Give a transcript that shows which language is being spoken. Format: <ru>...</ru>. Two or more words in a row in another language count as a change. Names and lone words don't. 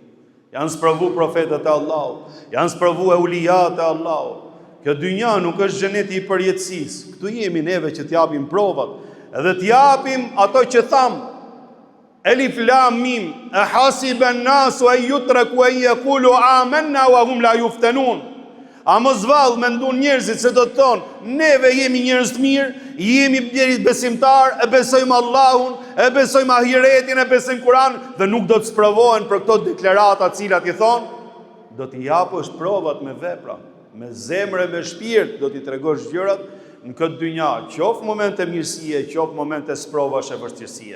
<sq>Janë sprovu profetët e Allahut, janë sprovu eulijat e Allahut. Kjo dynja nuk është xheneti i përjetësisë. Këtu jemi neve që t'japim provat, edhe t'japim ato që tham.</sq> <ar>ألم أحسب الناس أن يتركوا أن يقولوا آمنا وهم لا يفتنون.</ar> <sq>A mos vallë mendon njerëzit se do të thonë, neve jemi njerëz të mirë, jemi njerëz besimtar, e besojmë Allahun, e besojmë ahiretin, e besojmë Kur'an, dhe nuk do të sprovohen për këto deklarata të cilat i thonë, do t'i japësh provat me vepra, me zemër e me shpirt, do t'i tregosh gjërat në këtë dynja, qoftë momente mirësie, qoftë momente sprovash e vështirësie.</sq>